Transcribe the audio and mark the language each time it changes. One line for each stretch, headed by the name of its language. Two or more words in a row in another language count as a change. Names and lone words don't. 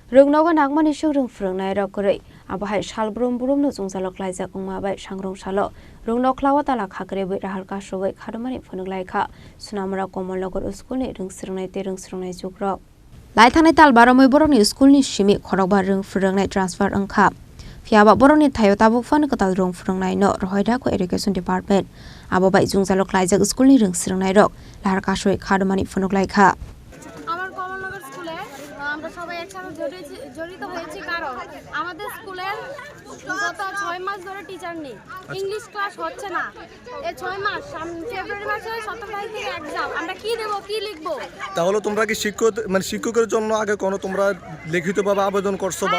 Kok Borok: Rwngnogo Nangmanisok Rwngphwrwngnai Kwrwi Abohai Salbrum Brum Jungjalo Kwlaijak Wngmabai Sangrongsalo Rwngnokhlao Tala Kakerebwi Lahar Kaswoi Khadumani Phunuklaikha Sonamura Kamalnagar Schoolni Rwngsrwngnaijwk Laithangni talbaromoi borokni schoolni simi khorokba Rwngphwrwngnai transfer wngkha Phiaba borokni thayo tabuk fan katal Rwngphwrwngnai no Rwhaidako
English: Education Department
Kok Borok: Abohai Jungjalo Kwlaijak Schoolni Rwngsrwngnaijwk Lahar Kaswoi Khadumani Phunuklaikha
Bangla: আমার কমলনগর স্কুলে আমরা সবাই একসাথে জড়িত হয়েছি কারণ আমাদের স্কুলের গত 6 মাস ধরে টিচার নেই ইংলিশ ক্লাস হচ্ছে না এই 6 মাস ফেব্রুয়ারি মাসে 17 তারিখ থেকে एग्जाम আমরা কি দেব কি লিখব তাহলে তোমরা কি শিক্ষকের জন্য আগে কোনো তোমরা লিখিতভাবে আবেদন করছো বা